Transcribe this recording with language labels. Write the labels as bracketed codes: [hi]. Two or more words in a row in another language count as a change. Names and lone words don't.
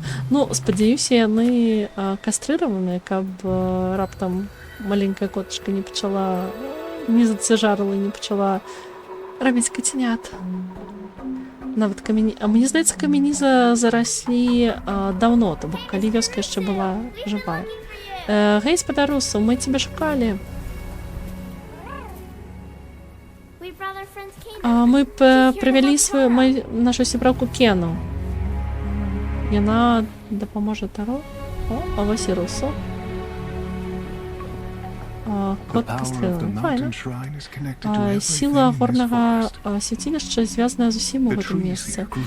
[be] Ну, спадзяюся, яны кастрыраваныя, каб раптам маленькая котачка не пачала, не зацяжарыла, не пачала рабіць кацянят. Нават камяні... А мне здаецца, камяні зараслі даўно, то бок калі вёска яшчэ была жывая. Гэй, спадар Русу, мы цябе шукалі. [en] We brought our friends Kena. [be] Мы прывялі нашу сяброўку Кену. Яна дапаможа Таро. О, а вось і Русу. Кот кастрыланы. Файна. Сіла горнага свяцілішча звязаная з усім у гэтым месцы.